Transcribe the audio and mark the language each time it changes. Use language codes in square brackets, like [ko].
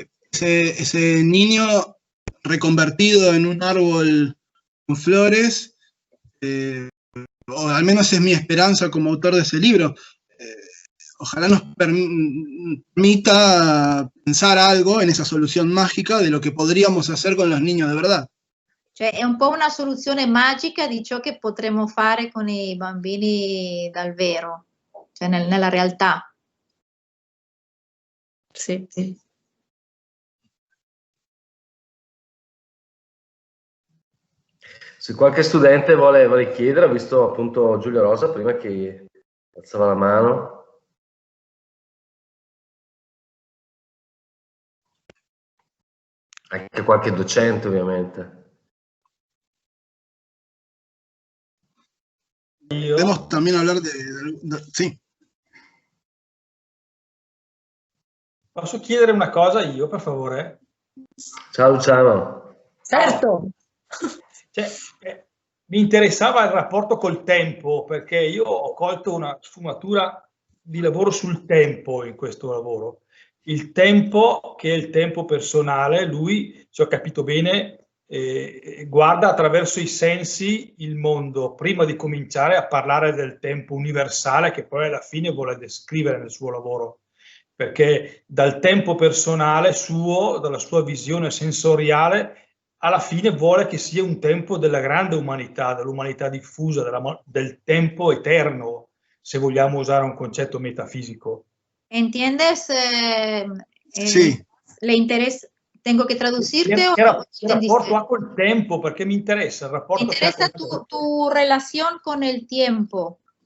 [es] Ese niño reconvertido en un árbol con flores, o al menos es mi esperanza como autor de ese libro, ojalá nos permita pensar algo en esa solución mágica de lo que podríamos hacer con los niños de verdad. [it] Cioè è un po' una soluzione magica di ciò che potremmo fare con i bambini dal vero, cioè nella realtà. Sì. Se qualche studente vuole chiedere, ho visto appunto Giulia Rosa prima che alzava la mano. Anche qualche docente, ovviamente. [es] Podemos también hablar de sì. [it] Posso chiedere una cosa io, per favore? Ciao Luciano. Certo. Cioè, mi interessava il rapporto col tempo, perché io ho colto una sfumatura di lavoro sul tempo in questo lavoro. Il tempo, che è il tempo personale, lui, se ho capito bene, guarda attraverso i sensi il mondo, prima di cominciare a parlare del tempo universale che poi alla fine vuole descrivere nel suo lavoro. Perché dal tempo personale suo, dalla sua visione sensoriale, alla fine vuole che sia un tempo della grande umanità, dell'umanità diffusa, del tempo eterno, se vogliamo usare un concetto metafisico. [es] ¿Entiendes? Sí. ¿Te ¿Tengo que traducirte ¿Qué o [it] rapporto ha col tempo? Perché mi interessa il rapporto. [es] Me interesa tu relación con el tiempo.